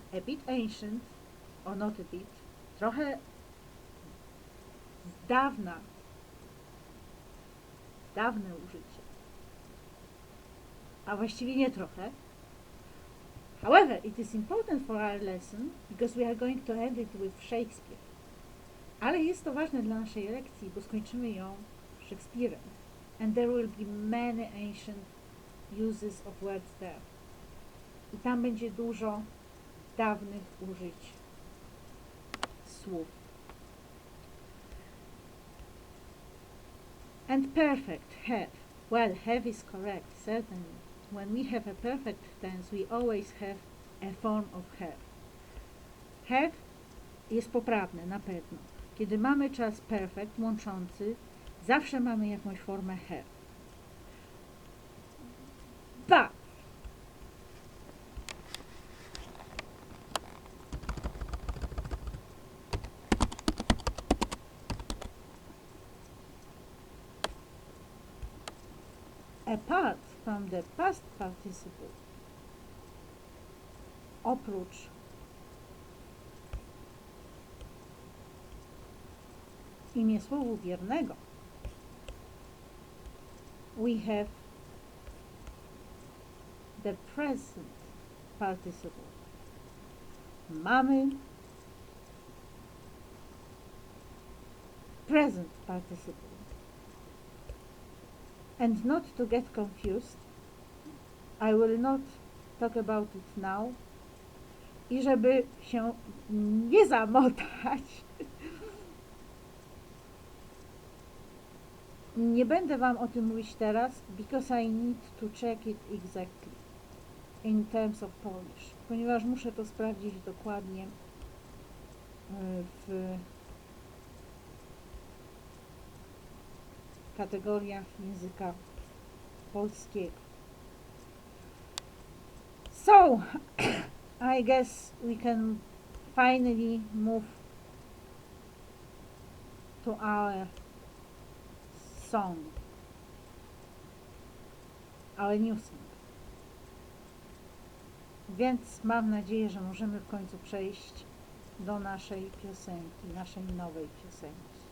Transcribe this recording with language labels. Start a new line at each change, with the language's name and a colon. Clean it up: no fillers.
English: A bit ancient, or not a bit,
Polish: trochę z dawne użycie. A właściwie nie trochę.
English: However, it is important for our lesson because we are going to end it with Shakespeare.
Polish: Ale jest to ważne dla naszej lekcji, bo skończymy ją Szekspirem.
English: And there will be many ancient uses of words there.
Polish: I tam będzie dużo dawnych użyć słów.
English: And perfect, have. Well, have is correct, certainly. When we have a perfect tense, we always have a form of have.
Polish: Have jest poprawne, na pewno. Kiedy mamy czas perfect, łączący, zawsze mamy jakąś formę have.
English: But apart from the past participle,
Polish: oprócz imiesłowu biernego,
English: we have the present participle.
Polish: Mamy present participle.
English: And not to get confused, I will not talk about it now.
Polish: I żeby się nie zamotać, nie będę Wam o tym mówić teraz,
English: because I need to check it exactly in terms of Polish,
Polish: ponieważ muszę to sprawdzić dokładnie w kategoriach języka polskiego.
English: So, I guess we can finally move to our song, our new song.
Polish: Więc mam nadzieję, że możemy w końcu przejść do naszej piosenki, naszej nowej piosenki.